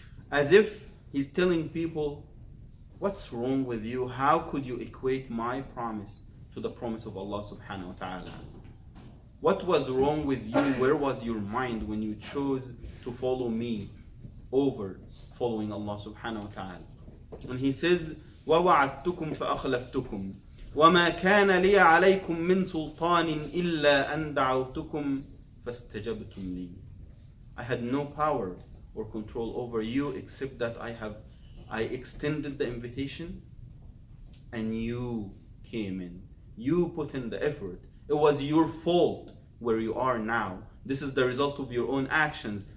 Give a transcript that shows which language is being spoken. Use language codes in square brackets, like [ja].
[en] As if he's telling people, what's wrong with you? How could you equate my promise to the promise of Allah subhanahu wa ta'ala? What was wrong with you? Where was your mind when you chose to follow me over following Allah subhanahu wa ta'ala? And he says, [ar] وَوَعَدْتُكُمْ فَأَخْلَفْتُكُمْ وَمَا كَانَ لِيَ عَلَيْكُمْ مِنْ سُلْطَانٍ إِلَّا أَنْ دَعَوْتُكُمْ فَاسْتَجَبْتُمْ لِي. [en] I had no power or control over you except that I extended the invitation and you came in. You put in the effort. It was your fault where you are now. This is the result of your own actions.